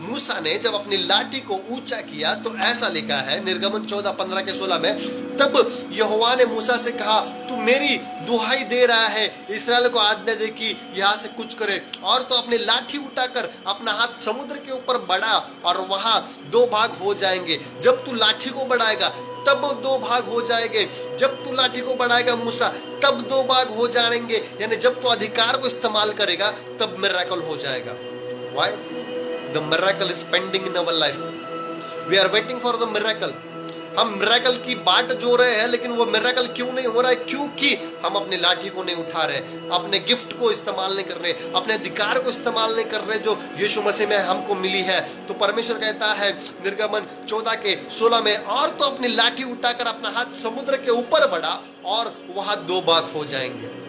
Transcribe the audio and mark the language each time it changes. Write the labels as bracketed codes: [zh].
[hi] मूसा ने जब अपनी लाठी को ऊंचा किया तो ऐसा लिखा है निर्गमन 14:15 के 16 में, तब यहोवा ने मूसा से कहा, तू मेरी दुहाई दे रहा है, इस्राएल को आज्ञा दे कि यहाँ से कुछ करे, और तो अपनी लाठी उठाकर अपना हाथ समुद्र के ऊपर बढ़ा और वहां 2 भाग हो जाएंगे। जब तू लाठी को बढ़ाएगा तब 2 भाग हो जाएंगे, जब तू लाठी को बढ़ाएगा मूसा तब 2 भाग हो जाएंगे। यानी जब तू अधिकार को इस्तेमाल करेगा तब मिरेकल हो जाएगा। [en] Why? The miracle is pending in our life. We are waiting for the miracle. [hi] हम मिरेकल की बाट जो रहे हैं, लेकिन वो मिरेकल क्यों नहीं हो रहा है? क्योंकि हम अपनी लाठी को नहीं उठा रहे, अपने गिफ्ट को इस्तेमाल नहीं कर रहे, अपने अधिकार को इस्तेमाल नहीं कर रहे जो यीशु मसीह में हमको मिली है। तो परमेश्वर कहता है निर्गमन 14 के 16 में, और तो अपनी लाठी उठाकर अपना हाथ समुद्र के ऊपर बढ़ा और वहां 2 भाग हो जाएंगे।